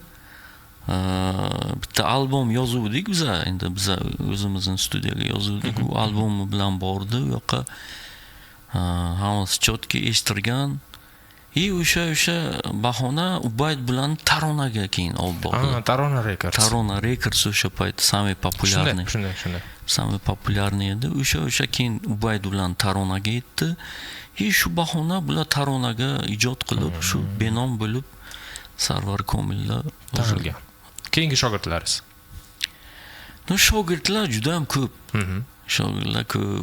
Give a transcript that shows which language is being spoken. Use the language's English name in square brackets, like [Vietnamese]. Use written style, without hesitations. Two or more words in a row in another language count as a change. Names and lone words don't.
[Uzbek] Bitta albom yozuvdik biz, endi biz o'zimizning studiyaga yozuvdik. U albomi bilan bordi u yoqqa. Hammasi chotki eshittirgan. И o'sha bahona Ubayd bilan Taronaga keyin olib bordi. Tarona Records o'sha payt [Russian] самый популярный. [Uzbek] Shunday. [Russian] Самый популярный edi. [Uzbek] O'sha keyin Ubayd bilan Taronaga yetdi. И shu bahona bular Taronaga ijod qilib, shu benom bo'lib Sarvar Komillar tuzilgan. Keyingi shogirdlaringiz? No, shogirdlar juda ham ko'p. Shogirdlar ko'p.